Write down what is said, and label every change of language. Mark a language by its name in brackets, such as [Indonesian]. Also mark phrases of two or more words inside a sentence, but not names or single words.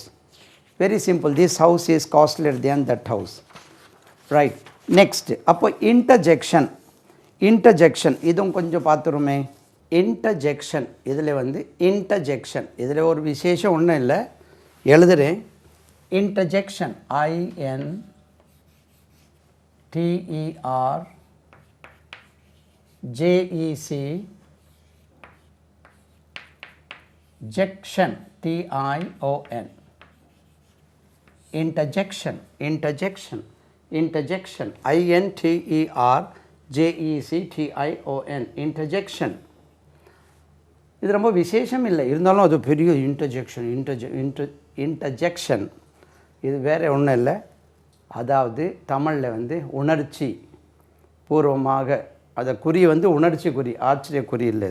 [English] Very simple. This house is costlier than that house. Right. Next. [Tamil] அப்போ interjection. [English] Interjection. [Tamil] இதுவும் கொஞ்சம் பார்த்துருமே. Interjection. இதில் வந்து interjection. இதில் ஒரு விசேஷம் ஒன்றும் இல்லை. எழுதுகிறேன். [English] Interjection. INTERJEC jection. TION. Interjection. Interjection. Interjection. INTERJECTION. Interjection. [Tamil] இது ரொம்ப விசேஷம் இல்லை, இருந்தாலும் அது பெரிய இன்டர்ஜெக்ஷன். இது வேறு ஒன்றும் இல்லை. அதாவது தமிழில் வந்து உணர்ச்சி பூர்வமாக, அதை குறி வந்து உணர்ச்சி குறி, ஆச்சரிய குறி இல்லை.